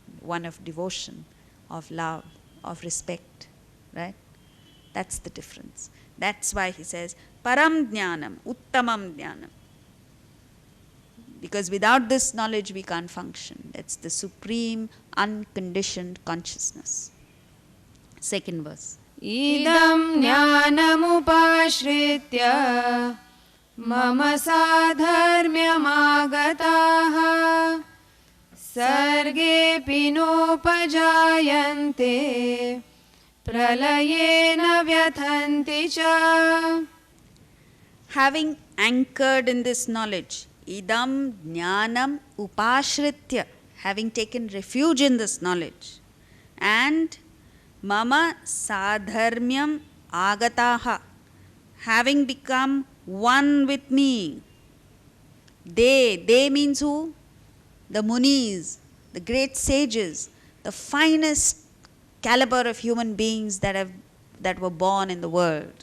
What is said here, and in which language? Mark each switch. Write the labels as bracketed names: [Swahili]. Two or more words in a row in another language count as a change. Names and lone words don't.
[English] One of devotion, of love, of respect, right? That's the difference. That's why he says, [Sanskrit] Param Jnanam, Uttamam Jnanam. [English] Because without this knowledge we can't function. That's the supreme, unconditioned consciousness. Second verse. [Sanskrit] Idam jnanamupashritya mama sadharmyam agataha sarge pinopajayante pralayena vyathanti cha. [English] Having anchored in this knowledge, [Sanskrit] idam jnanam upashritya, [English] having taken refuge in this knowledge, and [Sanskrit] mama sadharmyam agataha, [English] having become one with me. They means who? The munis, the great sages, the finest caliber of human beings that were born in the world.